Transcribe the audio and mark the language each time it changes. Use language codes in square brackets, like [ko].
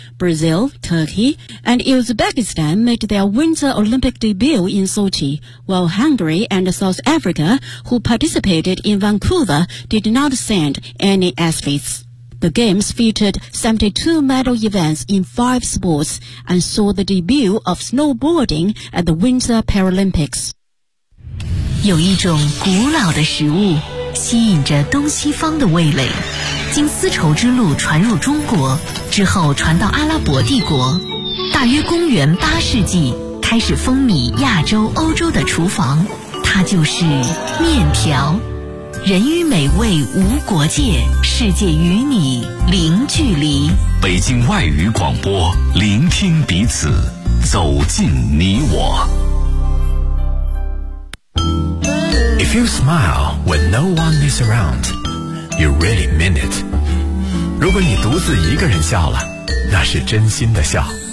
[en] Brazil, Turkey, and Uzbekistan made their Winter Olympic debut in Sochi, while Hungary and South Africa, who participated in Vancouver, did not send any athletes. The Games featured 72 medal events in 5 sports and saw the debut of snowboarding at the Winter Paralympics. [zh] 有一种古老的食物吸引着东西方的味蕾，经丝绸之路传入中国之后传到阿拉伯帝国，大约公元8世纪开始风靡亚洲欧洲的厨房，它就是面条。人与美味无国界，世界与你零距离。北京外语广播，聆听彼此，走进你我。 [en] If you smile when no one is around, you really mean it. [zh] 如果你独自一个人笑了，那是真心的笑。